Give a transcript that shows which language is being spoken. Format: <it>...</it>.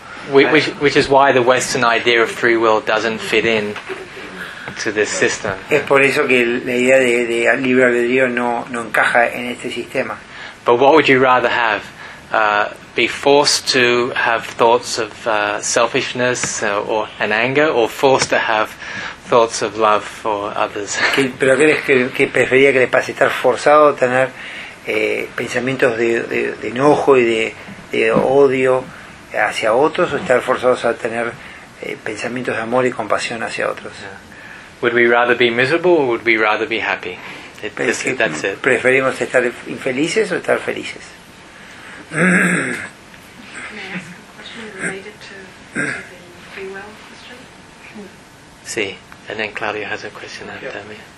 <en>which is why the Western idea of free will doesn't fit in to this system.</en> <es>Es por eso que la idea de libre albedrío no encaja en este sistema.</es> <en>But what would you rather have? Be forced to have thoughts of selfishness or an anger, or forced to have thoughts of love for others.</en> <es>¿Pero crees que preferiría que le pase estar forzado a tener pensamientos de enojo y de odio hacia otros, o estar forzados a tener pensamientos de amor y compasión hacia otros?</es> <en>Would we rather be miserable or would we rather be happy? That's it.</en> <es>¿Preferimos estar infelices o estar felices?</es> <en>May I ask a question related to the free will question? Sí, and then Claudia has a question after me.</en>